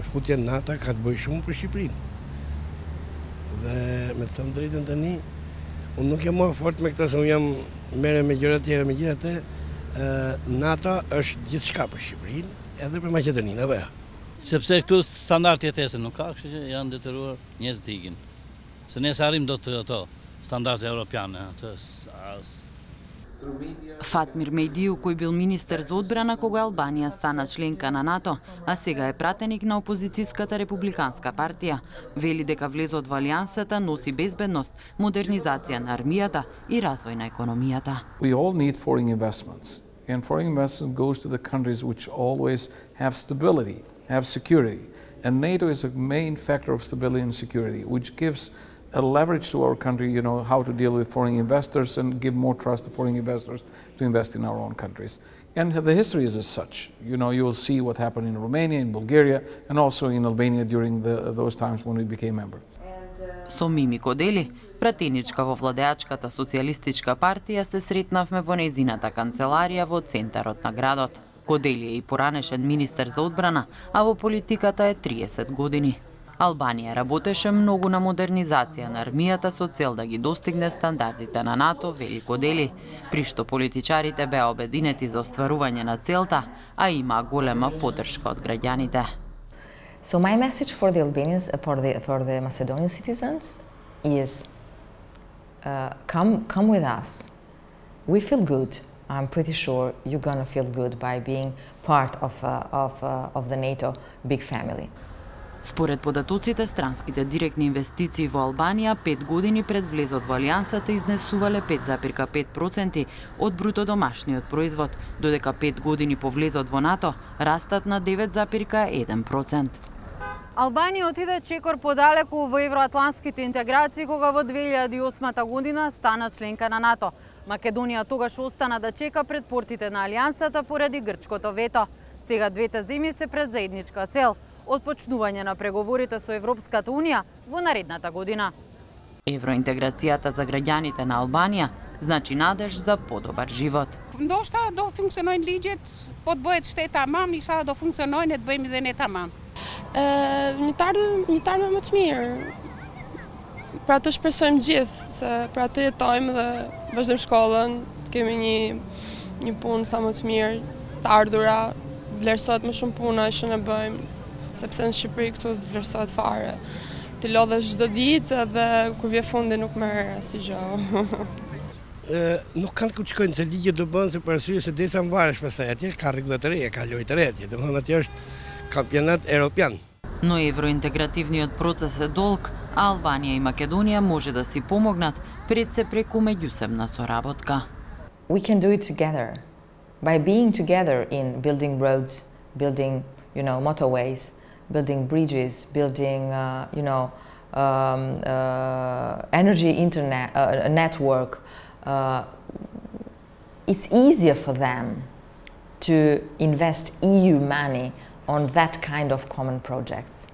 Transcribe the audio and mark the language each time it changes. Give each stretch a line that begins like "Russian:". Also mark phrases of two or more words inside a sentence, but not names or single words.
Albanian: Futja në NATO ka të bëjë shumë për Shqipërinë. Dhe me të thënë drejtën tani, unë nuk jam më fort me këtë se unë jam merre me gjëra tjera, megjithatë NATO është gjithçka për Shqipërinë, edhe për Maqedoninë, apo jo? Sepse këtu standard jetese nuk ka, kështu që janë detyruar njerëz të ikin. Se ne arrim do të ato standarde europiane, ato
Macedonian: Фатмир Медију, кој бил министер за одбрана кога Албанија стана членка на НАТО, а сега е пратеник на опозицијската републиканска партија, вели дека влезот во алијансата носи безбедност, модернизација на армијата и развој на економијата.
English: We all need foreign investments, and foreign investment goes to the countries which always have stability, have security, and NATO is a main factor of stability and security, which gives a leverage to our country, you know, how to deal with foreign investors and give more trust to foreign investors to invest in our own countries. And the history is as such. You know, you will see what happened in Romania, in Bulgaria, and also in Albania during those times when we became member.
Macedonian: Со Мими Кодели, пратеничка во владеачката социјалистичка партија, се сретнавме во нејзината канцеларија во центарот на градот. Кодели е и поранешен министер за одбрана, а во политиката е 30 години. Албанија работеше многу на модернизација на армијата со цел да ги достигне стандардите на НАТО, вели Кодели, при што политичарите беа обединети за остварување на целта, а има голема поддршка од граѓаните.
English: So my message for the Albanians, for the Macedonian citizens is come with us. We feel good. I'm pretty sure you're gonna feel good by being part of the NATO big family.
Macedonian: Според податоците, странските директни инвестиции во Албанија 5 години пред влезот во алијансата изнесувале 5,5% од бруто домашниот производ, додека 5 години по влезот во НАТО растат на 9,1%. Албанија отиде чекор подалеку во евроатлантските интеграции кога во 2008 година стана членка на НАТО. Македонија тогаш остана да чека пред портите на алијансата поради грчкото вето. Сега двете земји се пред заедничка цел – отпочнување на преговорите со Европската Унија во наредната година. Евроинтеграцијата за граѓаните на Албанија значи надеж за подобар живот.
Albanian: Ndoshta do funksionojnë ligjet, po të bëhet shteti tamam, inshallah do funksionojnë e të bëjmë dhe ne tamam. Një tarme më të mirë. Pra të shpresojmë gjithë, se pra të jetojmë dhe vazhdojmë shkollën, të kemi një punë sa më të mirë, të ardhura, vlerësohet më shumë puna që ne bëjmë, sepse në Shqipëri këtu zvlerësohet fare. Ti lodhesh çdo ditë dhe kur vjen fundi nuk merr asgjë. Nuk kanë ku të shkojnë se ligjet do bëhen se për arsye se desa mbaresh pastaj atje ka rregulla të reja, ka lojë të re atje. Domethënë atje është kampionat evropian.
Macedonian: Но евроинтегративниот процес е долг, а Албанија и Македонија може да си помогнат пред се преку меѓусебна соработка.
English: We can do it together by being together in building roads, building, motorways, building bridges, building, energy internet network. It's easier for them to invest EU money on that kind of common projects.